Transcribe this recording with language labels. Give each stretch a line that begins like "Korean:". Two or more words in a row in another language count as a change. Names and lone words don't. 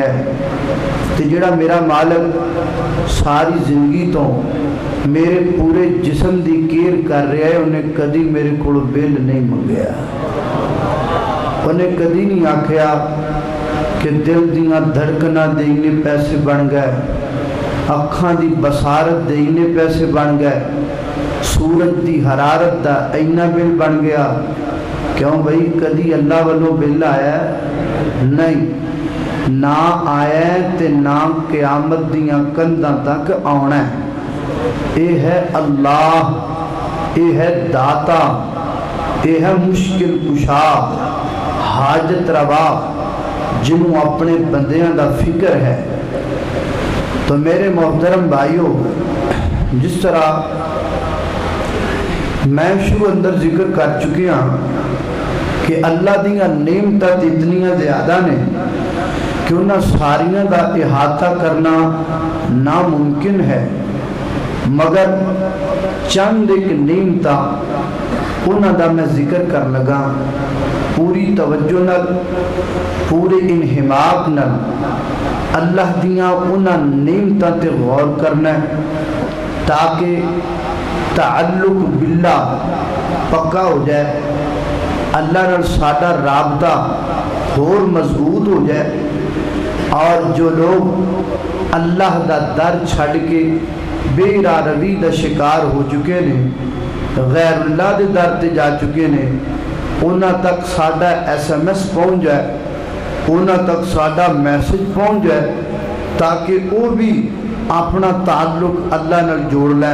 Punjabi: ہے، تے جڑا میرا مالک ساری زندگی تو میرے پورے جسم دی کیئر کر رہا ہے، انہیں کدی میرے کو بل نہیں منگیا، انہیں کدی نہیں آکھیا کہ دل دیاں دھڑکنا دینے پیسے بن گئے، اکھاں دی بصارت دینے پیسے بن گئے، سورج دی حرارت دا اینا بل بن گیا۔ کیوں بھئی کدی اللہ والوں بل آیا ہے؟ نہیں، نہ آیا ہے تے نہ قیامت دیاں کنداں تک آنا ہے۔ اے ہے اللہ، اے ہے داتا، اے ہے مشکل کشا، حاجت روا، جنہوں اپنے بندیاں دا فکر ہے۔ تو میرے محترم بھائیوں، جس طرح میں شروع اندر ذکر کر چکے ہیں کہ اللہ دیاں نعمتیں اتنیاں زیادہ نے کہ انہاں ساریاں دا احاطہ کرنا ناممکن ہے، مگر چند ایک نعمتیں انہاں دا میں ذکر کر لگا، پوری توجہ نال، پورے انہماک نال اللہ دیاں انہاں نعمتیں تے غور کرنا ہے تاکہ تعلق باللہ پکا ہو جائے، اللہ نال ساڈا رابطہ اور مضبوط ہو جائے، اور جو لوگ اللہ دا در چھڑ کے بے روی دا شکار ہو چکے نے، غیر اللہ دے در تے جا چکے نے، انہاں تک ساڈا SMS پہنچ جائے، انہاں تک ساڈا میسج پہنچ جائے تاکہ وہ بھی اپنا تعلق اللہ نال جوڑ لیں۔